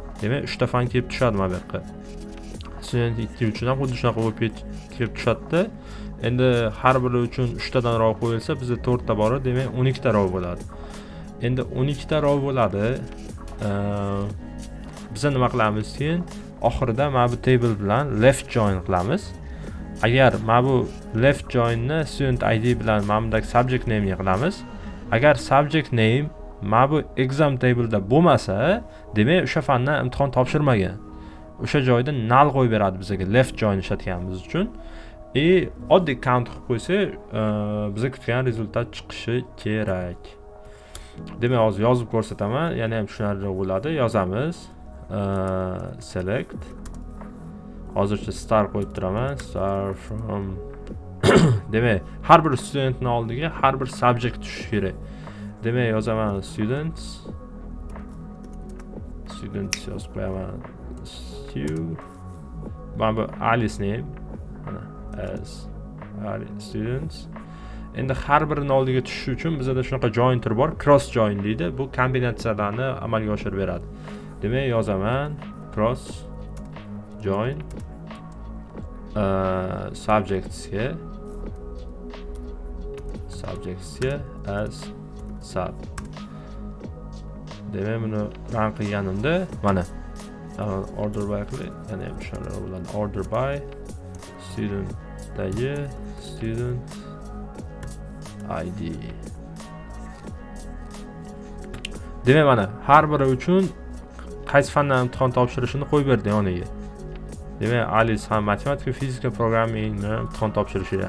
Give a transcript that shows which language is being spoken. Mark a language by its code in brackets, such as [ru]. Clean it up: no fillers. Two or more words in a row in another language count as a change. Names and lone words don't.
[uz] Demak, 3 ta fan kelib tushadi mana bu yoqqa. Student 2 uchun ham xuddi shunaqa bo'lib kelib tushadi. Endi har biri uchun 3 tadan row qo'yilsa, bizda 4 ta bor, demak 12 ta row bo'ladi. Endi 12 ta row bo'ladi. Biz nima qilamiz keyin? Oxirida mana bu table bilan [en] left join [uz] qilamiz. Agar mana bu [en] left joinni [uz] student id bilan mana bundagi [en] subject name [uz] ga qilamiz. Agar [en] subject name [uz] mana bu [en] exam tableda [uz] bo'lmasa, demak o'sha fandan imtihon topshirmagan. O'sha joyda null qo'yib beradi bizga [en] left join [uz] ishlatganimiz uchun. Oddiy count qilib qo'ysak, bizga kutgan rezultat chiqishi kerak. Demak, hozir yozib ko'rsataman. Yana ham tushunarli bo'ladi. Yozamiz. Select. Hozircha star qo'yib turaman. [en] Star from [uz] demak, har bir studentning oldiga har bir subject tushishi kerak. Demak, yozaman students yozib qo'yaman. Mana bu Alice [en] name as students. [uz] Endi har birining oldiga tushishi uchun bizda shunaqa jointer bor, [en] cross join [uz] deydi. Bu kombinatsiyalarni amalga oshirib beradi. Demak, yozaman [en] cross join subjects as sub. [uz] Demak, buni run qilganimda mana [en] order by [uz] qilib, yana ham shunday bo'ladi. [en] Order by student id. [uz] Demak, mana har biri uchun qaysi fandan imtihon topshirishini qo'yib berdi yoniga. Demak, Alice ham matematika, fizika, programmingni imtihon topshirishi kerak.